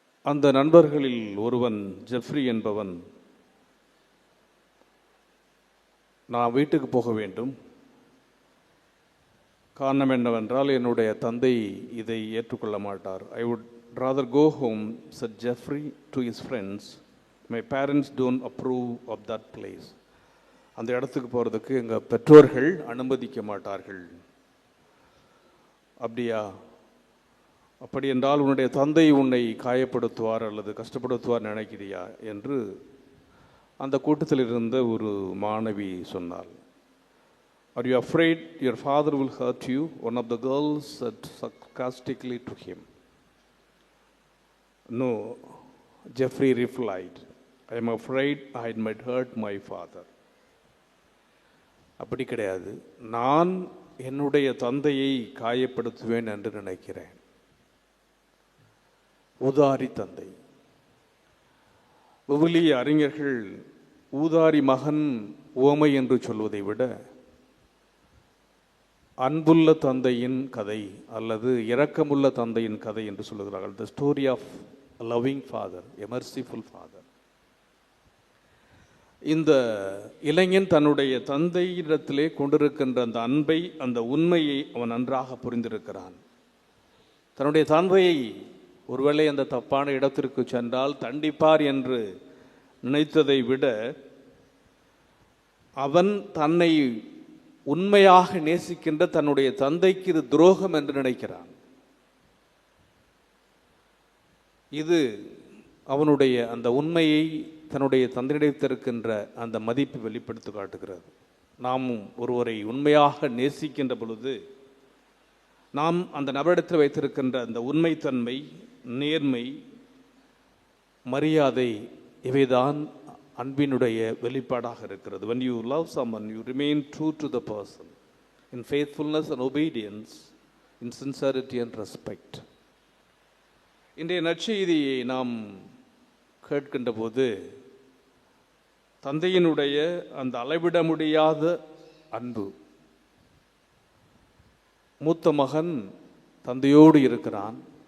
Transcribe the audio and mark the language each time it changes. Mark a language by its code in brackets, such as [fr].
[ta] அந்த நண்பர்களில் ஒருவன் ஜெஃப்ரி என்பவன், நான் வீட்டுக்கு போக வேண்டும், காரணம் என்னவென்றால் என்னுடைய தந்தை இதை ஏற்றுக்கொள்ள மாட்டார். [en] I would rather go home, said Jeffrey to his friends. My parents don't approve of that place. [ta] அந்த இடத்துக்கு போகிறதுக்கு எங்கள் பெற்றோர்கள் அனுமதிக்க மாட்டார்கள். அப்படியா? அப்படி என்றால் உன்னுடைய தந்தை உன்னை காயப்படுத்துவார் அல்லது கஷ்டப்படுத்துவார் நினைக்கிறியா என்று அந்த கூட்டத்தில் இருந்த ஒரு மாணவி சொன்னாள். [en] Are you afraid your father will hurt you? One of the girls said sarcastically to him. No, Jeffrey replied, I am afraid I might hurt my father. [ta] அப்படி கிடையாது, நான் என்னுடைய தந்தையை காயப்படுத்துவேன் என்று நினைக்கிறேன். ஊதாரி தந்தை. விவிலிய அறிஞர்கள் ஊதாரி மகன் உவமை என்று சொல்வதை விட அன்புள்ள தந்தையின் கதை அல்லது இரக்கமுள்ள தந்தையின் கதை என்று சொல்லுகிறார்கள். [en] The story of a loving father, a merciful father. [ta] இந்த இளைஞன் தன்னுடைய தந்தையிடத்திலே கொண்டிருக்கின்ற அந்த அன்பை, அந்த உண்மையை அவன் நன்றாக புரிந்திருக்கிறான். தன்னுடைய தந்தையை ஒருவேளை அந்த தப்பான இடத்திற்கு சென்றால் தண்டிப்பார் என்று நினைத்ததை விட அவன் தன்னை உண்மையாக நேசிக்கின்ற தன்னுடைய தந்தைக்கு இது துரோகம் என்று நினைக்கிறான். இது அவனுடைய அந்த உண்மையை, தன்னுடைய தந்தையிடத்திருக்கின்ற அந்த மதிப்பை வெளிப்படுத்தி காட்டுகிறது. நாம் ஒருவரை உண்மையாக நேசிக்கின்ற பொழுது நாம் அந்த நபரிடத்தில் வைத்திருக்கின்ற அந்த உண்மைத்தன்மை, நேர்மை, மரியாதை, இவைதான் அன்பினுடைய வெளிப்பாடாக இருக்கிறது. [en] When you love someone, you remain true to the person in faithfulness and obedience, in sincerity and respect. [ta] இன்றைய நற்செய்தியை நாம் கேட்கின்ற போது தந்தையினுடைய அந்த அளவிட முடியாத அன்பு. மூத்த மகன் தந்தையோடு இருக்கிறான்.